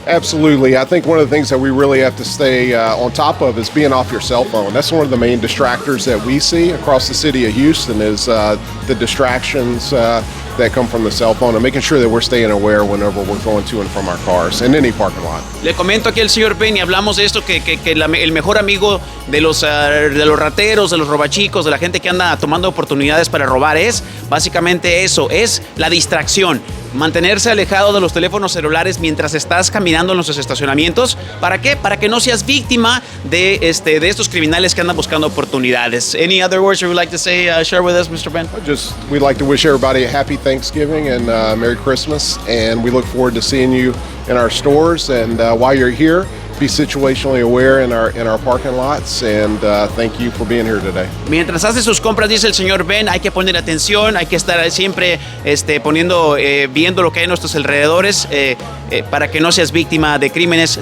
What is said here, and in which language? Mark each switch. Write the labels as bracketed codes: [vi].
[en] Absolutely. I think one of the things that we really have to stay on top of is being off your cell phone. That's one of the main distractors that we see across the city of Houston is the distractions that come from the cell phone and making sure that we're staying aware whenever we're going to and from our cars in any parking lot. [es] Le comento aquí al señor Ben y hablamos de esto que el mejor amigo de los rateros, de los robachicos, de la gente que anda tomando oportunidades para robar es básicamente eso, es la distracción. Mantenerse alejado de los teléfonos celulares mientras estás caminando en los estacionamientos. ¿Para qué? Para que no seas víctima de estos criminales que andan buscando oportunidades. [en] Any other words you would like to say, share with us, Mr. Ben? We'd like to wish everybody a happy Thanksgiving and Merry Christmas, and we look forward to seeing you in our stores. And while you're here, be situationally aware in our parking lots, and thank you for being here today. [es] Mientras hace sus compras, dice el señor Ben, hay que poner atención, hay que estar siempre viendo lo que hay en nuestros alrededores para que no seas víctima de crímenes.